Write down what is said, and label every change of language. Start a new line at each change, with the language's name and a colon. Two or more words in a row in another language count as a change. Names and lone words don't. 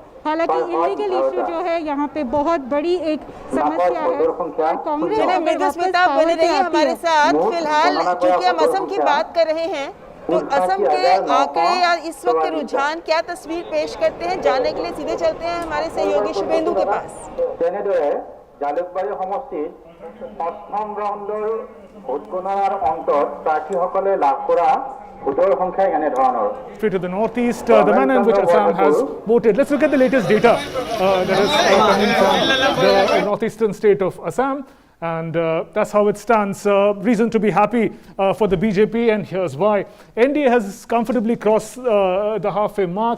Hindi: हालांकि इलीगल इशू जो है यहाँ पे बहुत बड़ी एक समस्या है। कांग्रेस बने रही हमारे साथ। फिलहाल क्योंकि हम असम की बात कर रहे हैं, तो असम के आंकड़े या इस वक्त के रुझान क्या तस्वीर पेश करते हैं, जानने के लिए सीधे चलते हैं हमारे सहयोगी शुभेंदु के पास।
Assamese: জালুকবাৰী সমষ্টিত প্ৰথম ৰাউণ্ডৰ ভোটগণনাৰ অন্তত প্ৰাৰ্থীসকলে লাভ কৰা ভোটৰ সংখ্যা এনে ধৰণৰ।
English: To the northeast, the manner in which Assam has voted. Let's look at the latest data that is coming from the northeastern state of Assam. And that's how it stands. Reason to be happy for the BJP, and here's why. NDA has comfortably crossed the halfway mark.